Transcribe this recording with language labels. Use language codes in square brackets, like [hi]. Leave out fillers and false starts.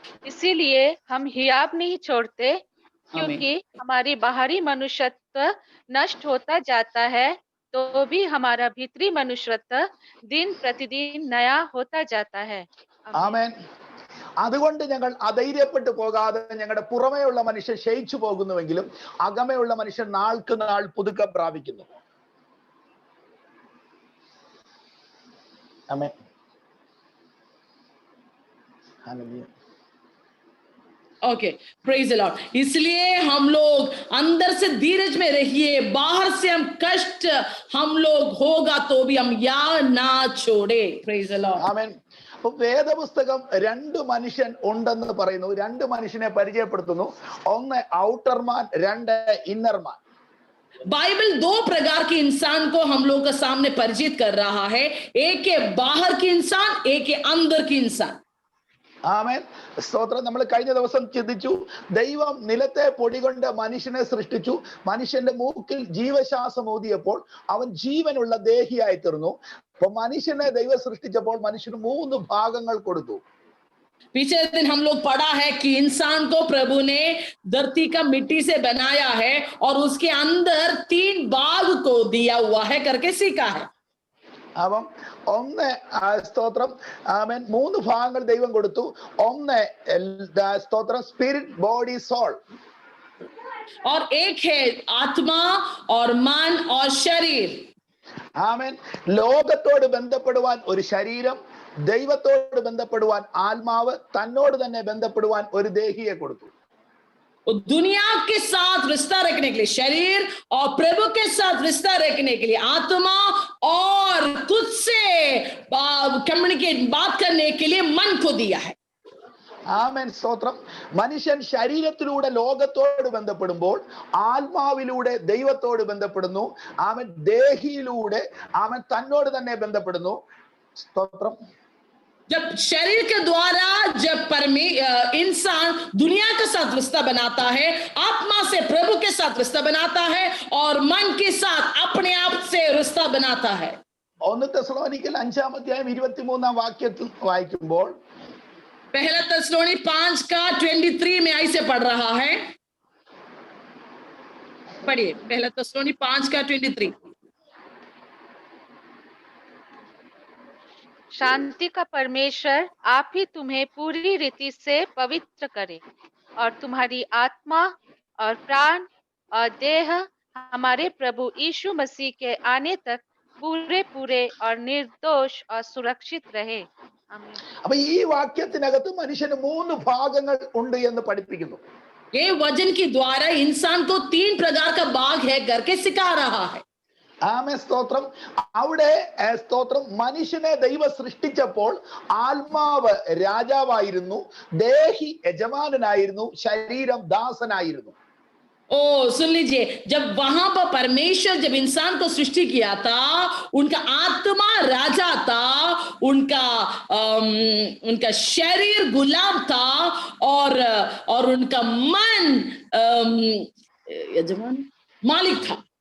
[hi] इसीलिए हम हियाब नहीं छोड़ते, क्योंकि हमारी बाहरी मनुष्यत्व नष्ट होता जाता है, तो भी हमारा भीतरी मनुष्यत्व दिन प्रतिदिन नया होता जाता है। [ml] ആമേൻ. അതുകൊണ്ട് ഞങ്ങൾ അധൈര്യപ്പെട്ടു പോകാതെ ഞങ്ങളുടെ പുറമേയുള്ള മനുഷ്യൻ ക്ഷയിച്ചു പോകുന്നുവെങ്കിലും അകമേയുള്ള മനുഷ്യൻ നാൾക്ക് നാൾ പുതുക്കം പ്രാപിക്കുന്നു. ആമേൻ. Hallelujah. [en] Okay, praise the Lord. [hi] इसलिए हम लोग अंदर से धीरज में रहिए, बाहर से हम कष्ट हम लोग होगा तो भी हम या ना छोड़े। [en] Praise the lord. [ml] ആമേൻ. വേദപുസ്തകം 2 മനുഷ്യൻ ഉണ്ടെന്ന് പറയുന്നു. 2 മനുഷ്യനെ പരിചയപ്പെടുത്തുന്നു. ഒന്ന് ഔട്ടർ മാൻ, 2 ഇന്നർ മാൻ. [hi] बाइबल 2 प्रकार के इंसान को हम लोग के सामने परिचित कर रहा है। एक है बाहर की इंसान, एक है अंदर की इंसान। [ml] ആമേൻ സ്തോത്രം. നമ്മൾ കഴിഞ്ഞ ദിവസം ചിന്തിച്ചു, ദൈവം നിലത്തെ പൊടി കൊണ്ട് മനുഷ്യനെ സൃഷ്ടിച്ചു. മനുഷ്യന്റെ മൂക്കിൽ ജീവശ്വാസം ഊതിയപ്പോൾ അവൻ ജീവനുള്ള ദേഹിയായി തീർന്നു. അപ്പൊ മനുഷ്യനെ ദൈവം സൃഷ്ടിച്ചപ്പോൾ മനുഷ്യന് 3 ഭാഗങ്ങൾ കൊടുത്തു. [hi] पिछले दिन हम लोग पढ़ा है कि इंसान को प्रभु ने धरती का मिट्टी से बनाया है और उसके अंदर 3 भाग को दिया हुआ है करके सीखा है। [ml] അപ്പം ഒന്ന് സ്തോത്രം ആമേൻ 3 ഭാഗങ്ങൾ ദൈവം കൊടുത്തു. ഒന്ന് സ്തോത്രം [en] Spirit, body, soul. [hi] और एक है आत्मा और मन और शरीर। [ml] ആമേൻ. ലോകത്തോട് ബന്ധപ്പെടുവാൻ ഒരു ശരീരം, ദൈവത്തോട് ബന്ധപ്പെടുവാൻ ആത്മാവ്, തന്നോട് തന്നെ ബന്ധപ്പെടുവാൻ ഒരു ദേഹിയെ കൊടുത്തു. [hi] दुनिया के साथ रिश्ता रखने के लिए शरीर और प्रभु के साथ रिश्ता रखने के लिए आत्मा और खुद से कम्युनिकेट बात करने के लिए मन को दिया है। [ml] ആമേൻ സ്തോത്രം. മനുഷ്യൻ ശരീരത്തിലൂടെ ലോകത്തോട് ബന്ധപ്പെടുമ്പോൾ ആത്മാവിലൂടെ ദൈവത്തോട് ബന്ധപ്പെടുന്നു. ആമേൻ ദേഹിയിലൂടെ ആമേൻ തന്നോട് തന്നെ ബന്ധപ്പെടുന്നു. സ്തോത്രം. [hi] जब शरीर के द्वारा जब इंसान दुनिया के साथ रिश्ता बनाता है, आत्मा से प्रभु के साथ रिश्ता बनाता है और मन के साथ अपने आप से रिश्ता बनाता है। [ml] 1 തെസ്സലോനിക്കർ 5-ാം അധ്യായം 23-ാം വാക്യത്തിൽ വായിക്കുമ്പോൾ, [hi] पहला तेस्सलोनी 5:23 में ऐसे पढ़ रहा है। पढ़िए, पहला तेस्सलोनी 5:23। शांति का परमेश्वर आप ही तुम्हें पूरी रीति से पवित्र करे और तुम्हारी आत्मा और प्राण और देह हमारे प्रभु यीशु मसीह के आने तक पूरे पूरे और निर्दोष और सुरक्षित रहे। आमीन। [ml] അപ്പൊ ഈ വാക്യത്തിനകത്ത് മനുഷ്യന് 3 ഭാഗങ്ങൾ ഉണ്ട് എന്ന് പഠിപ്പിക്കുന്നു. [hi] ये वचन के द्वारा इंसान को 3 प्रकार का भाग है करके सिखा रहा है। [ml] ആമേ സ്തോത്രം. അവിടെ സ്തോത്രം മനുഷ്യനെ ദൈവം സൃഷ്ടിച്ചപ്പോൾ ആത്മാവ് രാജാവായിരുന്നു, ദേഹി യജമാനനായിരുന്നു, ശരീരം ദാസനായിരുന്നു. [hi] ओ सुन लीजिए, जब वहां पर परमेश्वर जब इंसान को सृष्टि किया था, उनका आत्मा राजा था, उनका शरीर गुलाम था और उनका मन यजमान मालिक था,